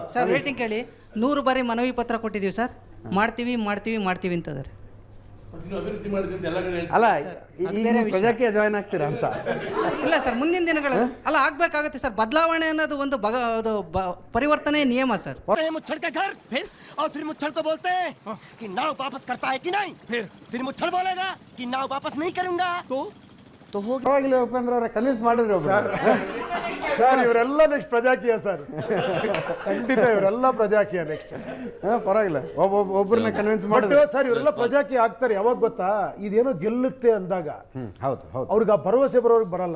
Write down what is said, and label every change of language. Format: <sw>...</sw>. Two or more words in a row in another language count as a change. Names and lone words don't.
<kn>ಸರ್, ಹೇಳ್ತೀನಿ ಕೇಳಿ. 100 ಬಾರಿ ಮನವಿ ಪತ್ರ ಕೊಟ್ಟಿದ್ದೀವಿ ಸರ್. ಮಾಡ್ತೀವಿ ಅಂತಂದರೆ. ಅಲ್ಲ, ಪ್ರಜಾಕೀಯ ಜಾಯ್ನ್ ಆಗ್ತೀರಾ ಅಂತ? ಇಲ್ಲ ಸರ್, ಮುಂದಿನ ದಿನಗಳಲ್ಲಿ ಅಲ್ಲ ಆಗ್ಬೇಕಾಗತ್ತೆ ಸರ್. ಬದಲಾವಣೆ ಅನ್ನೋದು ಒಂದು ಪರಿವರ್ತನೆ ನಿಯಮ ಸರ್.</kn> <hi>मुच्छड़ के घर फिर मुच्छड़ को बोलते हैं कि नाव वापस करता है कि नहीं, फिर मुच्छड़ बोलेगा कि नाव वापस नहीं करूंगा तो होगा.</hi> <kn>ಪರವಾಗಿಲ್ಲ ಉಪೇಂದ್ರ ಅವರೇ, ಕನ್ವಿನ್ಸ್ ಮಾಡಿದ್ರು ಸರ್. ಇವರೆಲ್ಲ ನೆಕ್ಸ್ಟ್ ಪ್ರಜಾಕೀಯ ಸರ್, ಖಂಡಿತ ಇವರೆಲ್ಲ ಪ್ರಜಾಕೀಯ ನೆಕ್ಸ್ಟ್. ಪರವಾಗಿಲ್ಲ, ಒಬ್ಬರನ್ನ ಕನ್ವಿನ್ಸ್ ಮಾಡಿದ್ರು ಸರ್. ಇವರೆಲ್ಲ ಪ್ರಜಾಕೀಯ ಆಗ್ತಾರೆ ಯಾವಾಗ ಗೊತ್ತಾ? ಇದೇನೋ ಗೆಲ್ಲುತ್ತೆ ಅಂದಾಗ. ಹೌದು, ಅವ್ರಿಗೆ ಆ ಭರವಸೆ ಬರೋರಿಗೆ ಬರಲ್ಲ</kn>